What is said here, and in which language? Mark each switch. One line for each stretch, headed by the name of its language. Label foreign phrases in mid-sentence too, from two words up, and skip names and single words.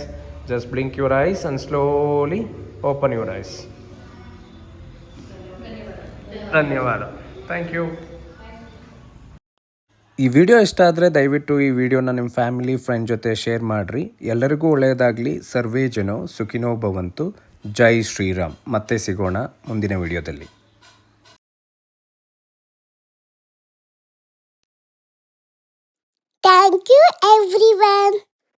English: Just blink your eyes and slowly open your eyes.
Kannada: ಧನ್ಯವಾದ.
English: thank you.
Kannada: ಈ ವಿಡಿಯೋ ಇಷ್ಟ ಆದರೆ ದಯವಿಟ್ಟು ಈ ವಿಡಿಯೋನ ನಿಮ್ಮ
English: family friend
Kannada: ಜೊತೆ ಶೇರ್ ಮಾಡಿರಿ. ಎಲ್ಲರಿಗೂ ಒಳ್ಳೆಯದಾಗಲಿ.
Sanskrit: ಸರ್ವೇ ಜನೋ ಸುಖಿನೋ ಭವಂತು.
Hindi: जय श्रीराम.
Kannada: ಮತ್ತೆ ಸಿಗೋಣ ಮುಂದಿನ ವಿಡಿಯೋದಲ್ಲಿ.
English: Thank you, everyone.